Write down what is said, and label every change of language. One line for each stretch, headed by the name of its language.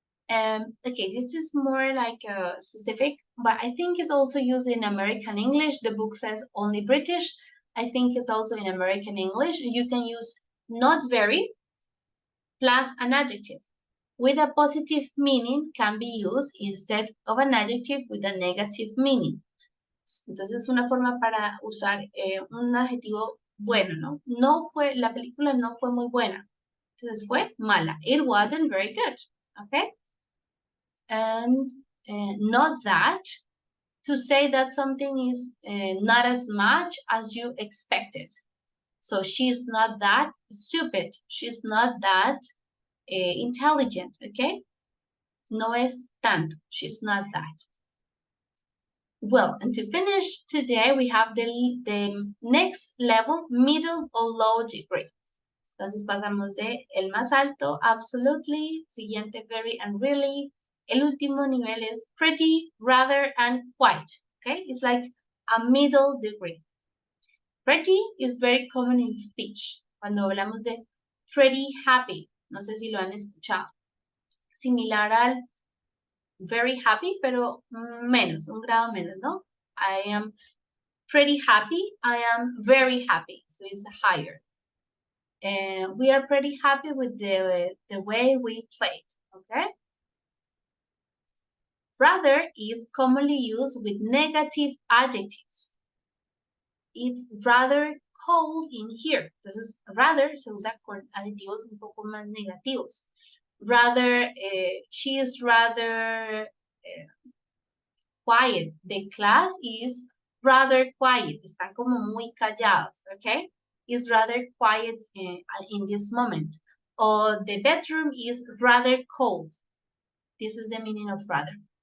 English: Okay, this is more like specific, but I think it's also used in American English. The book says only British. I think it's also in American English. You can use not very plus an adjective with a positive meaning can be used instead of an adjective with a negative meaning.
Spanish: Entonces, una forma para usar un adjetivo bueno, ¿no? La película no fue muy buena. Entonces, fue mala.
English: It wasn't very good, okay? And not that, to say that something is not as much as you expected. So she's not that stupid. She's not that intelligent, okay?
Spanish: No es tanto.
English: She's not that. Well, and to finish today, we have the next level, middle or low degree.
Spanish: Entonces pasamos de el más alto, absolutely, siguiente,
English: very and really.
Spanish: El último nivel es pretty, rather, and quite, okay?
English: It's like a middle degree. Pretty is very common in speech.
Spanish: Cuando hablamos de pretty happy, no sé si lo han escuchado. Similar al very happy, pero menos, un grado menos, ¿no?
English: I am pretty happy, I am very happy, so it's higher. We are pretty happy with the way we played, okay? Rather is commonly used with negative adjectives. It's rather cold in here.
Spanish: Entonces, rather se usa con adjetivos un poco más negativos.
English: Rather, she is rather quiet. The class is rather quiet.
Spanish: Están como muy callados, okay?
English: Is rather quiet in this moment. Or the bedroom is rather cold. This is the meaning of rather.